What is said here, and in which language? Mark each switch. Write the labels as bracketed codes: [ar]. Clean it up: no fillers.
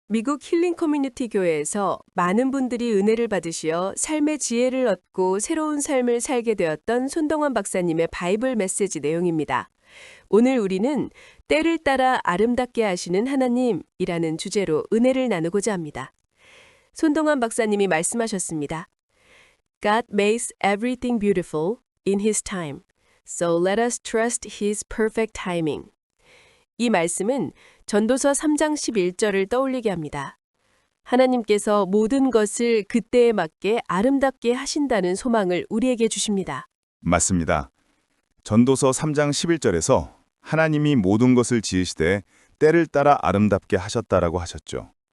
[ko] 미국 힐링 커뮤니티 교회에서 많은 분들이 은혜를 받으시어 삶의 지혜를 얻고 새로운 삶을 살게 되었던 손동원 박사님의 바이블 메시지 내용입니다. 오늘 우리는 때를 따라 아름답게 하시는 하나님이라는 주제로 은혜를 나누고자 합니다. 손동원 박사님이 말씀하셨습니다. [en] God makes everything beautiful in His time, so let us trust His perfect timing. [ko] 이 말씀은 전도서 3장 11절을 떠올리게 합니다. 하나님께서 모든 것을 그때에 맞게 아름답게 하신다는 소망을 우리에게 주십니다. 맞습니다. 전도서 3장 11절에서 하나님이 모든 것을 지으시되 때를 따라 아름답게 하셨다라고 하셨죠.